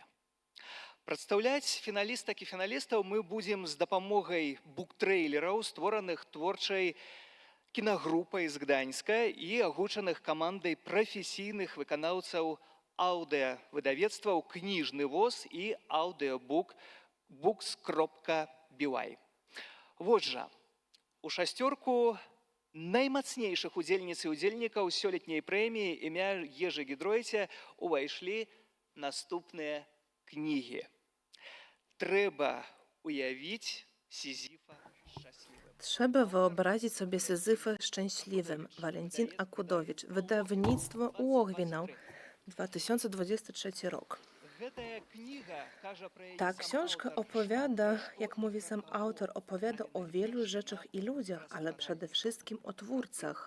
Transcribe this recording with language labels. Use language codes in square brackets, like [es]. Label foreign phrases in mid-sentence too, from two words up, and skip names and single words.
[be] Прадстаўляць фіналістак і фіналістаў мы будзем з дапамогай буктрэйлераў, створаных творчай кінагрупай з Гданьска і агучаных камандай прафесійных выканаўцаў аўдыавыдавецтваў «Кніжны воз» і аўдыабук books.by. Вот жа, у 6 наймацнейшых удзельніц і удзельнікаў сёлетняй прэміі імя Ежы Гідройцы увайшлі наступныя кнігі. Трэба уявіць Сізіфа шчаслівым. [pl] Trzeba wyobrazić sobie Syzyfa szczęśliwym. Walentin Akudowicz. Wydawnictwo Łogwinał. 2023 rok. Ta książka opowiada, jak mówi sam autor, opowiada o wielu rzeczach i ludziach, ale przede wszystkim o twórcach.